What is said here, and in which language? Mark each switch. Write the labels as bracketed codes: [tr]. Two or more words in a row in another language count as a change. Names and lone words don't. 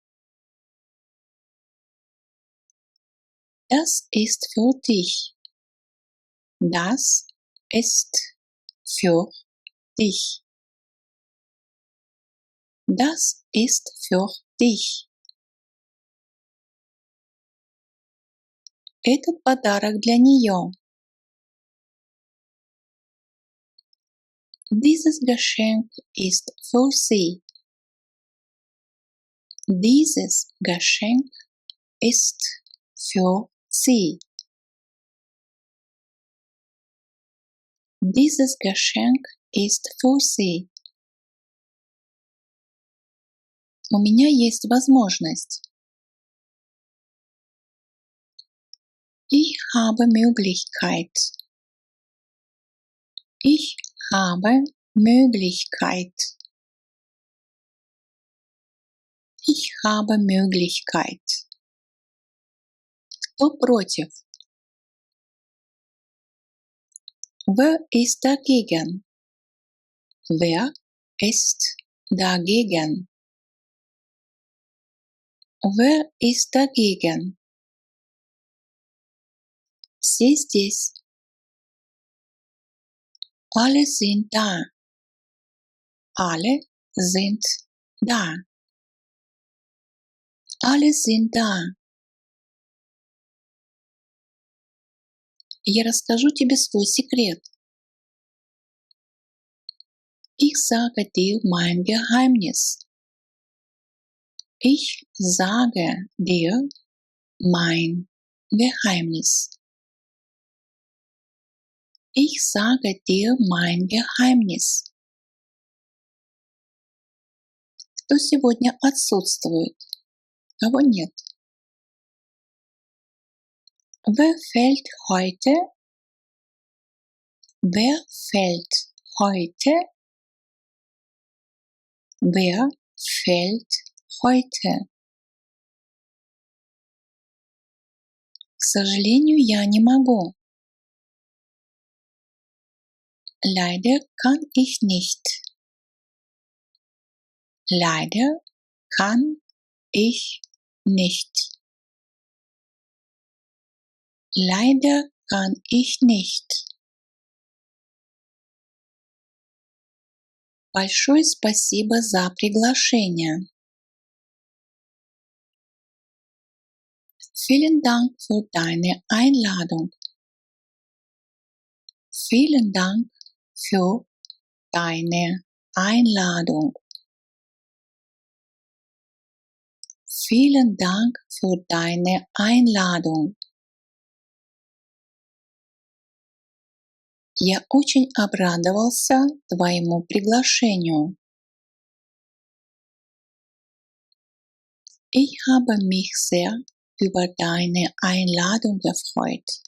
[de] Das ist für dich. Das ist für dich. Das ist für dich. [ru] Этот подарок для нее. [de] Dieses Geschenk ist für sie. Dieses Geschenk ist für sie. Dieses Geschenk ist für sie. [ru] У меня есть возможность. [de] Ich habe Möglichkeit. Ich habe Möglichkeit. Ich habe Möglichkeit. [ru] Кто против? [de] Wer ist dagegen? Wer ist dagegen? Wer ist dagegen? [ru] Все здесь. [de] Alle sind da. Alle sind da. Alle sind da. [ru] Я расскажу тебе свой секрет. [de] Ich sage dir mein Geheimnis. Ich sage dir mein Geheimnis. Ich sage dir mein Geheimnis. [ru] Кто сегодня отсутствует? Кого нет? [de] Wer fällt heute? Wer fällt heute? Wer fällt heute? [ru] К сожалению, я не могу. [de] Leider kann ich nicht. Leider kann ich nicht. Leider kann ich nicht. [ru] Большое спасибо за приглашение. [de] Vielen Dank für deine Einladung. Vielen Dank für deine Einladung. Vielen Dank für deine Einladung. [ru] Я очень обрадовался твоему приглашению. [de] Ich habe mich sehr über deine Einladung gefreut.